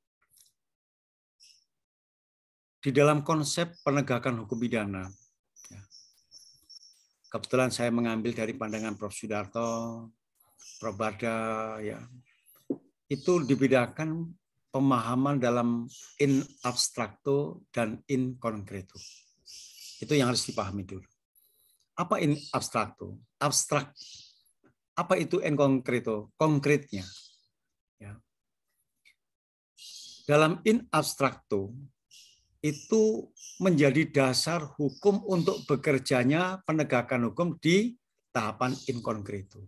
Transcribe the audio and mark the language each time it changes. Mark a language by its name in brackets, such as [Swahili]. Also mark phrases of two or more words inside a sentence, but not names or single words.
[Indonesian] Di dalam konsep penegakan hukum pidana, ya, kebetulan saya mengambil dari pandangan Prof. Sudarto, Prof. Bada, ya, itu dibedakan pemahaman dalam [Latin] in abstracto [Indonesian] dan [Latin] in concreto. [Indonesian] Itu yang harus dipahami dulu. Apa [Latin] in abstracto? [Indonesian] Abstrak. Apa itu [Latin] in concreto? [Indonesian] Konkretnya. Ya. Dalam [Latin] in abstracto [Indonesian] itu menjadi dasar hukum untuk bekerjanya penegakan hukum di tahapan [Latin] in concreto.